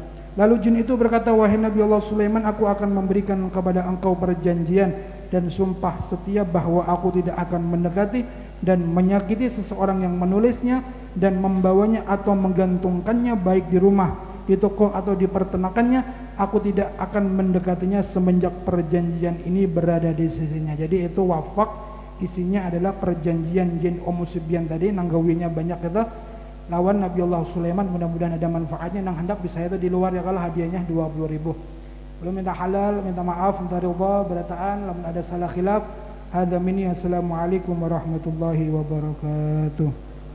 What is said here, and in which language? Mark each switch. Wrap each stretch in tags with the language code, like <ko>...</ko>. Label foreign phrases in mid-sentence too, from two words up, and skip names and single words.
<id>Lalu jin itu berkata, wahai Nabi Allah Sulaiman, aku akan memberikan kepada engkau perjanjian dan sumpah setia bahwa aku tidak akan mendekati dan menyakiti seseorang yang menulisnya dan membawanya atau menggantungkannya baik di rumah, di toko atau di peternakannya. Aku tidak akan mendekatinya semenjak perjanjian ini berada di sisinya. Jadi itu wafak, isinya adalah perjanjian jin Omusibyan tadi, nanggawinya banyak itu lawan Nabi Allah Sulaiman. Mudah-mudahan ada manfaatnya. Nang hendak bisa itu di luar ya, kalau hadiahnya 20.000. Belum minta halal, minta maaf, minta ridha, berataan, lamun ada salah khilaf.</id> <ar>هذا مني، السلام عليكم ورحمة الله وبركاته.</ar>